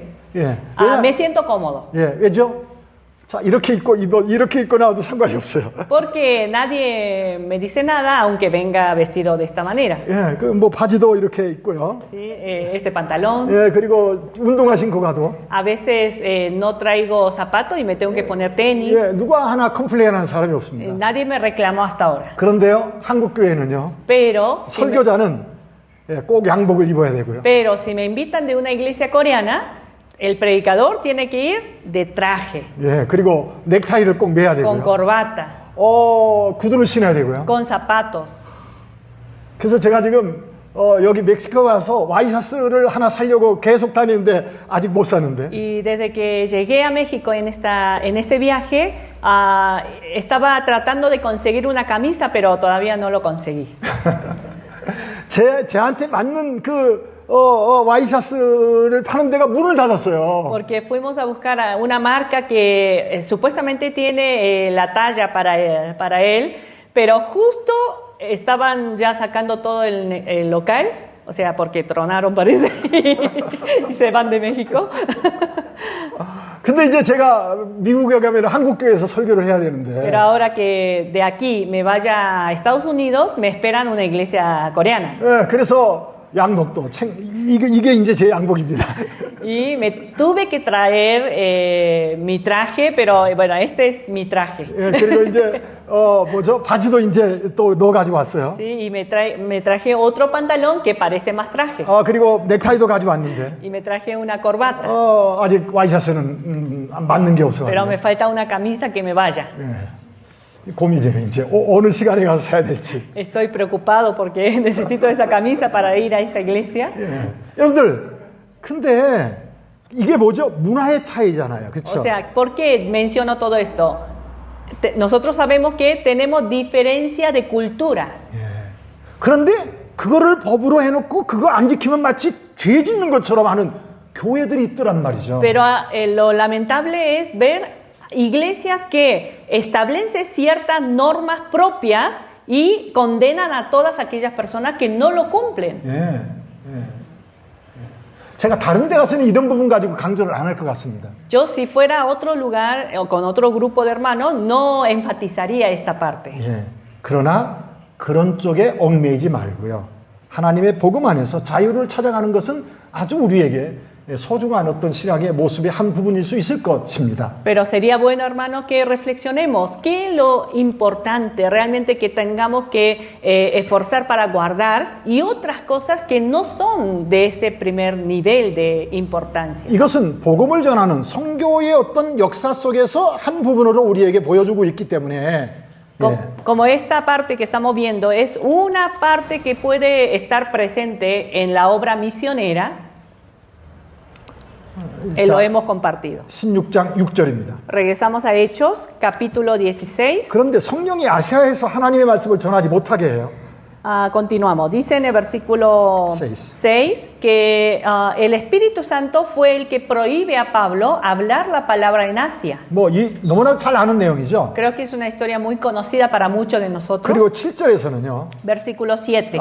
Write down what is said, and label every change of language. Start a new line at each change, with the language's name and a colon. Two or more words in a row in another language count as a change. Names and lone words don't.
Korean: 예,
Spanish: me siento cómodo.
Korean: 예, 왜죠? 자, 이렇게 입고 나와도 상관이 없어요.
Spanish: Porque nadie me dice nada, aunque venga vestido de esta manera.
Korean: 예, 그 뭐 바지도 이렇게 입고요.
Spanish: ¿Sí? Este pantalón.
Korean: 예, 그리고 운동화 신고 가도.
Spanish: A veces no traigo zapatos y me tengo que poner tenis.
Korean: 예, 누가 하나 컴플레인하는 사람이 없습니다.
Spanish: Nadie me reclamó hasta ahora.
Korean: 그런데요, 한국 교회는요,
Spanish: Pero
Korean: 설교자는 꼭 양복을 입어야 되고요.
Spanish: pero si me invitan de una iglesia coreana, el predicador tiene que ir de traje,
Korean: 예, 그리고 넥타이를 꼭 매야
Spanish: con
Korean: 되고요.
Spanish: corbata,
Korean: 구두를 신어야 되고요.
Spanish: con zapatos.
Korean: 그래서 제가 지금 여기 멕시코 와서 와이셔츠를 하나 사려고 계속 다니는데 아직 못 샀는데.
Spanish: Y desde que llegué a México en este viaje, estaba tratando de conseguir una camisa, pero todavía no lo conseguí.
Korean: 제한테 맞는 그 와이셔츠를 파는 데가 문을 닫았어요.
Spanish: Porque fuimos a buscar a una marca que supuestamente tiene la talla para él, pero justo estaban ya sacando todo el local, o sea, porque tronaron parece y se van de México.
Korean: 근데 이제 제가 미국에 가면 한국 교회에서 설교를 해야 되는데.
Spanish: Pero ahora que de aquí me vaya a Estados Unidos, me esperan una iglesia coreana.
Korean: 예, 그래서 양복도 이게 이제 제 양복입니다.
Spanish: Y me tuve que traer mi traje, pero bueno, este es mi traje.
Korean: 예, 그리고 이제 바지도 이제 또 넣어 가지고 왔어요.
Spanish: Sí, y me traje otro pantalón que parece más traje.
Korean: 그리고 넥타이도 가지고 왔는데.
Spanish: Y me traje una corbata.
Korean: 아직 와이셔츠는 맞는 게 없어.
Spanish: Pero me falta una camisa que me vaya.
Korean: 예. 고민이에요. 이제 어느 시간에 가서 사야 될지.
Spanish: Estoy preocupado porque necesito esa camisa para ir a esa iglesia.
Korean: 예. 여러분들, 근데 이게 뭐죠? 문화의 차이잖아요. 그렇죠?
Spanish: O sea, ¿por qué menciono todo esto? Nosotros sabemos que tenemos diferencia de cultura.
Korean: 예. 그런데 그거를 법으로 해놓고 그거 안 지키면 마치 죄 짓는 것처럼 하는 교회들이 있더란 말이죠.
Spanish: Pero lo lamentable es ver iglesias que establecen ciertas normas propias y condenan a todas aquellas personas que no lo cumplen.
Korean: 예. 제가 다른 데 가서는 이런 부분 가지고 강조를 안 할 것 같습니다.
Spanish: Yo si fuera a otro lugar o con otro grupo de hermanos no enfatizaría esta parte.
Korean: 예. 그러나 그런 쪽에 얽매이지 말고요. 하나님의 복음 안에서 자유를 찾아가는 것은 아주 우리에게 소중한 어떤 신앙의 모습의 한 부분일 수 있을 것입니다.
Spanish: Pero sería bueno, hermanos, que reflexionemos qué es lo importante realmente que tengamos que esforzar para guardar y otras cosas que no son de ese primer nivel de importancia.
Korean: 이것은 복음을 전하는 성교의 어떤 역사 속에서 한 부분으로 우리에게 보여주고 있기 때문에
Spanish: Como esta parte que estamos viendo es una parte que puede estar presente en la obra misionera, lo hemos compartido.
Korean: 16장 6절입니다.
Spanish: Regresamos a Hechos, capítulo 16.
Korean: 그런데 성령이 아시아에서 하나님의 말씀을 전하지 못하게 해요.
Spanish: Continuamos. Dice en el versículo 6 que el Espíritu Santo fue el que prohíbe a Pablo hablar la palabra en Asia.
Korean: 너무나 잘 아는 내용이죠.
Spanish: Creo que es una historia muy conocida para muchos de nosotros.
Korean: 그리고 7절에서는요.
Spanish: Versículo 7.